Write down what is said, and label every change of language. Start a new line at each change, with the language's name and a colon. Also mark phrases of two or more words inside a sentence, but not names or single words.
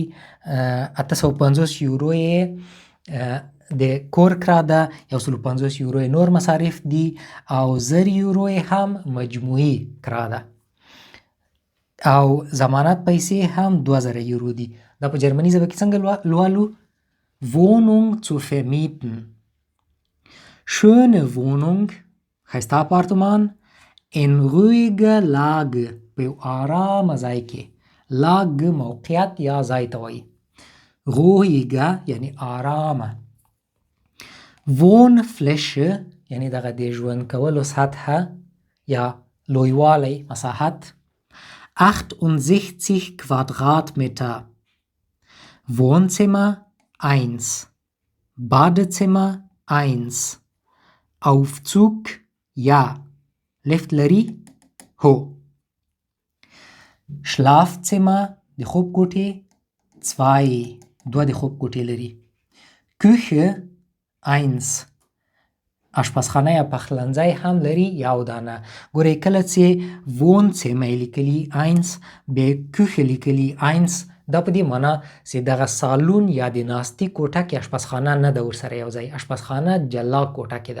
Pashto: 850 یورو یې د کور کرا ده، 150 یورو یې نور مصارف دي، او 1000 یورو یې هم مجموعي کرا ده، او ضمانت پیسې هم 2000 یورو دي. دا په جرمني ژبه کې څنګه لولو؟
German: Wohnung zu vermieten. Schöne Wohnung،
Pashto: ښایسته اپارتمان.
German: In ruhiger Lage،
Pashto: په یو آرامه ځای کې. Lage موقعیت یا ځای ته وایي. ruhiger یعنی آرامه. Wohnfläche یعنی دغه د ژوند کولو سطحه یا لویوالی، مساحت.
German: 68 Quadratmeter. Wohnzimmer 1. Badezimmer 1. Aufzug ja.
Pashto: Lift لري؟ هو. Schlafzimmer د خوب کوټې 2. دوه د خوب کوټې لري. Küche 1. اشپزخانه یا پخلنځی هم لري، یو دانه. ګورئ کله چې Wohnzimmer لیکلي 1 بیا Küche لیکلي 1، دا په دې معنا چې دغه سالون یا د ناستي کوټه کې اشپزخانه نه ده ورسره یو ځای، اشپزخانه جلا کوټه کې ده.